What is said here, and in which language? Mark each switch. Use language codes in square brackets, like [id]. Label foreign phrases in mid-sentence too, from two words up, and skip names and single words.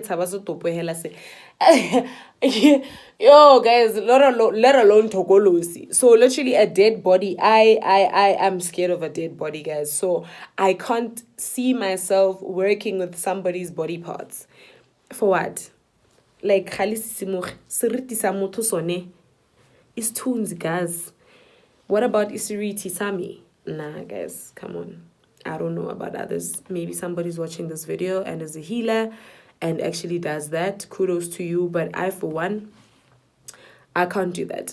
[en] Yo, guys, let alone tokolosi. So literally a dead body. I am scared of a dead body, guys. So I can't see myself working with somebody's body parts. For what? Like [st] seriti sa motho sone [en] is tunes, guys. What about [zu] isiriti sami? [en] Nah, guys, come on. I don't know about others. Maybe somebody's watching this video and is a healer and actually does that. Kudos to you. But I, for one, I can't do that.